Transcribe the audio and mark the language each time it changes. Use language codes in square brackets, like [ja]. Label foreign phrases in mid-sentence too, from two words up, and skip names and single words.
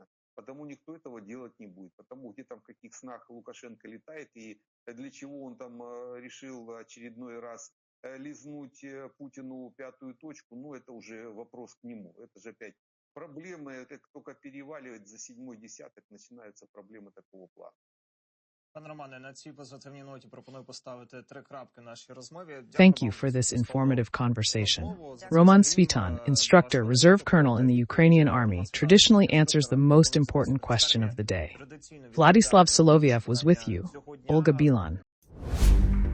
[ru] Потому никто этого делать не будет. Потому где там в каких снах Лукашенко летает и для чего он там решил очередной раз лизнуть Путину пятую точку, ну это уже вопрос к нему. Это же опять проблемы, как только переваливает за седьмой десяток, начинаются проблемы такого плана. [uk] Пане Романе, на цій позитивній ноті пропоную поставити 3 крапки в нашій розмові. [en] Thank you for this informative conversation. Roman Svitan, instructor, reserve colonel in the Ukrainian army, traditionally answers the most important question of the day. Vladyslav Solovyov was with you. Olga Bilan.